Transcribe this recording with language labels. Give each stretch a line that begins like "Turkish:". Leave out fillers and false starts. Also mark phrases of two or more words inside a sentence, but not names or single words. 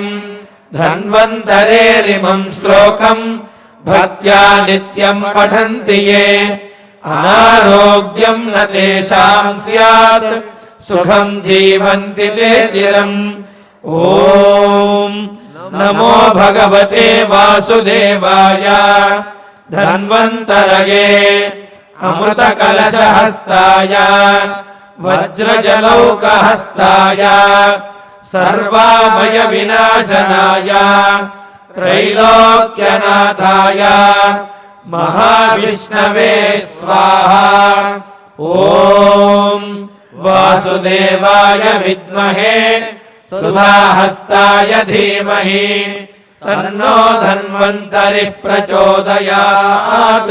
Sanskrit: ధన్వంతరేరిమం శ్లోకం భక్త్యా నిత్యం పఠంతి యే అనారోగ్యం న తేషాం స్యాత్ సుఖం జీవంతి తే చిరం. ఓం నమో భగవతే వాసుదేవాయ ధన్వంతరయే అమృత కలశహస్తాయ వజ్రజలౌకహస్తాయ सर्वामय विनाशनाय त्रैलोक्यनाथाय महाविष्णवे स्वाहा। ॐ वासुदेवाय विद्महे सुधाहस्ताय धीमहि तन्नो धन्वन्तरिः प्रचोदयात्।